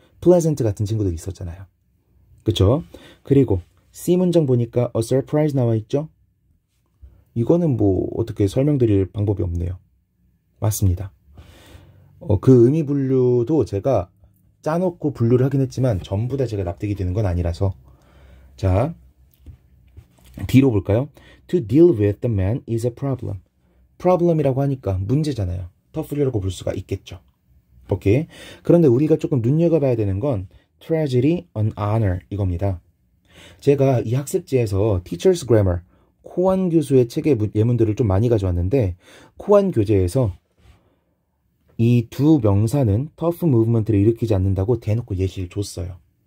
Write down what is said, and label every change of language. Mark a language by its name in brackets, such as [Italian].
[Korean] pleasant 같은 친구들이 있었잖아요. 그쵸? 그리고 C 문장 보니까 a surprise 나와 있죠? 이거는 뭐 어떻게 설명드릴 방법이 없네요. 맞습니다. 그 의미 분류도 제가 짜놓고 분류를 하긴 했지만 전부 다 제가 납득이 되는 건 아니라서. 자, D로 볼까요? [English] To deal with the man is a problem. [Korean] problem이라고 하니까 문제잖아요. tough류라고 볼 수가 있겠죠. 오케이. 그런데 우리가 조금 눈여겨봐야 되는 건 [English] tragedy on honor [Korean] 이겁니다. 제가 이 학습지에서 Teacher's Grammar 코안 교수의 책의 예문들을 좀 많이 가져왔는데 코안 교재에서 이 두 명사는 tough movement를 일으키지 않는다고 대놓고 예시를 줬어요.